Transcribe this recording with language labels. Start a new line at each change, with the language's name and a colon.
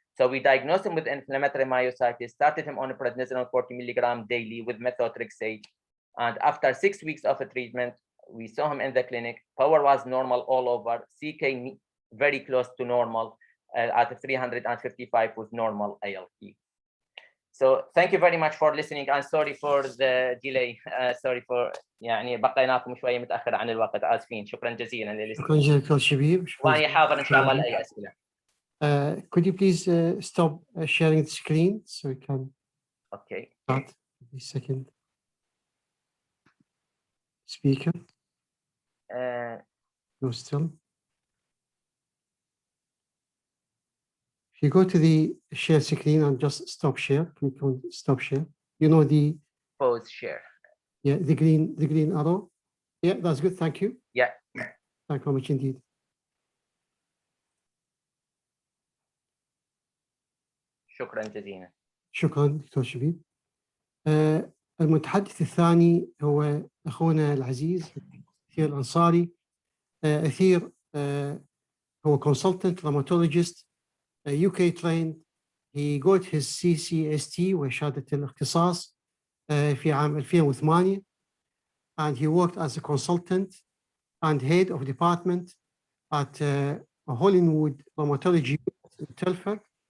English: So we diagnosed him with inflammatory myositis, started him on prednisone 40 milligram daily with methotrexate. And after 6 weeks of a treatment, we saw him in the clinic. Power was normal all over, CK very close to normal at 355 with normal ALT. So thank you very much for listening. I'm sorry for the delay. Sorry for
Arabic: يعني بقيناكم شوية متأخر عن الوقت. آسفين. شكرا جزيلا للاستماع. شكرا جزيلا دكتور شبيب. وأنا حاضر إن شاء الله لأي أسئلة.
English: Could you please stop sharing the screen so we can Okay. start the second speaker? No, still. If you go to the share screen and just stop share, click on stop share. You know the Pause share. yeah, the green arrow. Yeah, that's good. Thank you. Yeah. Thank you very much indeed.
Arabic: شكرا جزيلا. شكرا دكتور شبيب. المتحدث الثاني هو أخونا العزيز أثير الأنصاري.
English: أثير
Arabic: هو
English: consultant rheumatologist UK trained. He got his CCST
Arabic: وشهادة الاختصاص في عام
English: 2008 and he worked as a consultant and head of department at Hollywood Rheumatology in Telford.